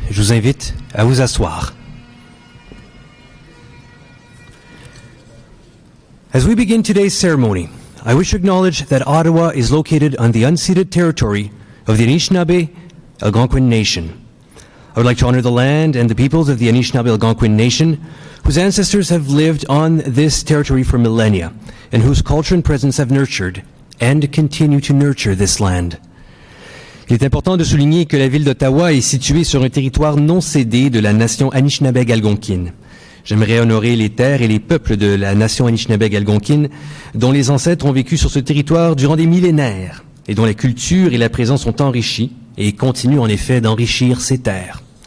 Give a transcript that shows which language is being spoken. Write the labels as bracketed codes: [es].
[fr] Je vous invite à vous asseoir. [en] As we begin today's ceremony, I wish to acknowledge that Ottawa is located on the unceded territory of the Anishinaabe Algonquin Nation. I would like to honor the land and the peoples of the Anishinaabe Algonquin Nation, whose ancestors have lived on this territory for millennia, and whose culture and presence have nurtured and continue to nurture this land. [fr] Il est important de souligner que la ville d'Ottawa est située sur un territoire non cédé de la nation Anishinaabe-Algonquine. J'aimerais honorer les terres et les peuples de la nation Anishinaabe-Algonquine dont les ancêtres ont vécu sur ce territoire durant des millénaires et dont la culture et la présence sont enrichies et continuent en effet d'enrichir ces terres.